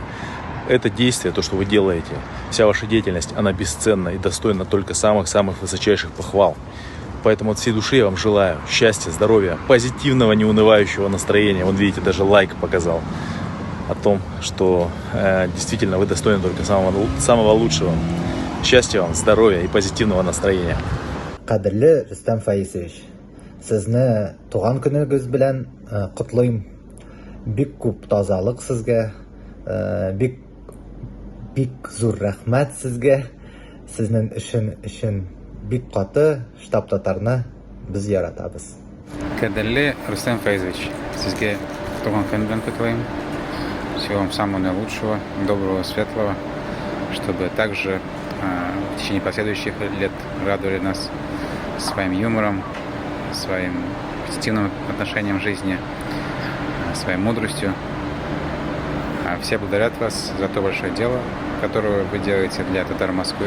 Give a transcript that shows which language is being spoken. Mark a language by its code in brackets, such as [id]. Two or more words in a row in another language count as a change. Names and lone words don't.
[ru] Это действие, то, что вы делаете, вся ваша деятельность, она бесценна и достойна только самых-самых высочайших похвал. Поэтому от всей души я вам желаю счастья, здоровья, позитивного, неунывающего настроения. Вон, видите, даже лайк показал о том, что действительно вы достойны только самого лучшего. Счастья вам, здоровья и позитивного настроения. [tt] Кадрле Рустам Фаизович, сезне туган көнегез белән котлыйм. Бик күп тазалык сезгә, бик зур рәхмәт сезгә. Сезнең эшен бик каты штаб татарны без яратабыз. Кадрле Рустам Фаизович, сезгә туган көн белән котлыйм. [ru] Всего вам самого наилучшего, доброго, светлого, чтобы также в течение последующих лет радовали нас своим юмором, своим позитивным отношением к жизни, своей мудростью. Все благодарят вас за то большое дело, которое вы делаете для татар Москвы.